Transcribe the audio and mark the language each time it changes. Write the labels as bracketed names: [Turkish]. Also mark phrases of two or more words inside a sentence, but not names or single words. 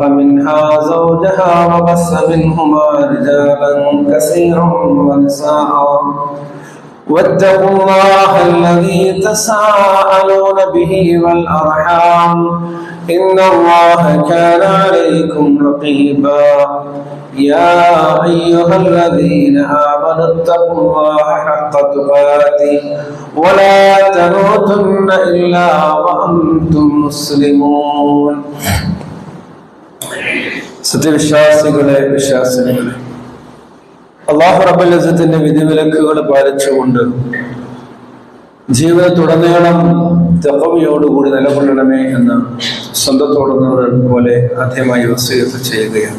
[Arabic] منها زوجها وبث منهما رجالا كثيرا ونساء واتقوا الله الذي تساءلون به والأرحام إن الله كان عليكم رقيبا يا أيها الذين آمنوا اتقوا الله حق تقاته ولا تموتن إلا وأنتم مسلمون [Malayalam] സത്യവിശ്വാസികളെ വിശ്വാസികളെ അല്ലാഹു [Arabic] رب العزة [Malayalam] വിധിവിലക്കുകൾ പാലിച്ചുകൊണ്ട് ജീവിതത്തുടനീളം തഖ്വയോടുകൂടി നിലകൊള്ളണമേ എന്ന് സ്വന്തത്തോടുന്നത് പോലെ ആദ്യമായി വസിയത്ത് ചെയ്യുകയാണ്.